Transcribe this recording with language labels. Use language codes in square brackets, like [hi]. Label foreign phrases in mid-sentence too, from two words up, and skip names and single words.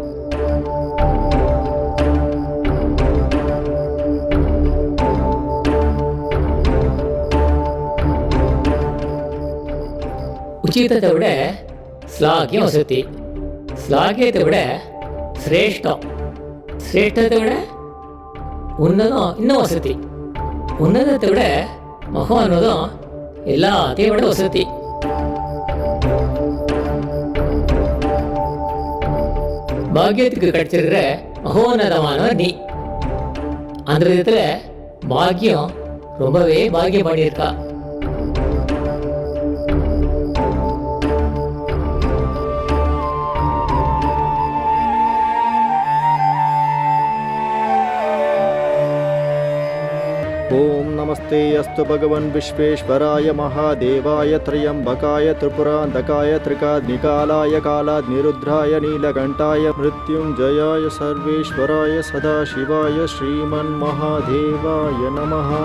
[ta] உச்சிதத்தை விட ஸ்லாகியம் வசதி, ஸ்லாகியத்தை விட சிரேஷ்டம், சிரேஷ்டத்தை விட உன்னதம் இன்னும் வசதி, உன்னதத்தை விட மகோன்னதம் எல்லாத்தையும் விட வசதி. பாக்கியத்துக்கு கிடைச்சிருக்கிற மகோன்னதமானவர் நீ. அந்த விதத்தில் பாக்கியம் ரொம்பவே பாக்கியம் பண்ணியிருக்கா. [sa] ओम नमस्ते अस्तु भगवन् विश्वेश्वराय महादेवाय त्र्यंबकाय त्रिपुरांतकाय त्रिकाग्निकालाय कालाग्निरुद्राय नीलकंठाय मृत्युंजयाय सर्वेश्वराय सदाशिवाय श्रीमन्महादेवाय नमः।